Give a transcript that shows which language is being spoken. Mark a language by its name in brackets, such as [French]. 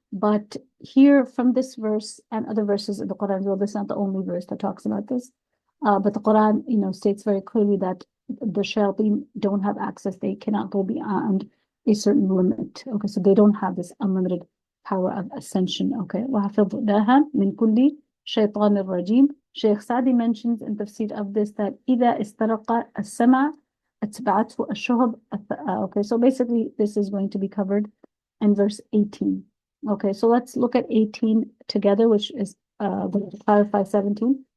[English] But here from this verse and other verses in the Quran, well, this is not the only verse that talks about this. But the Quran, states very clearly that the shayateen don't have access. They cannot go beyond a certain limit. Okay, so they don't have this unlimited power of ascension. [Arabic] Okay, وَحَفِظْنَاهَا مِنْ كُلِّ شَيْطَانٍ رَجِيمٍ. [English] Shaykh Sadi mentions in Tafsir of this that [Arabic] إِذَا إِسْتَرَقَ السَّمَعَ أَتْبَعَتْهُ الشُّهُبُ. [English] Okay, so basically this is going to be covered in verse 18. Okay, so let's look at 18 together, which is going to clarify 17.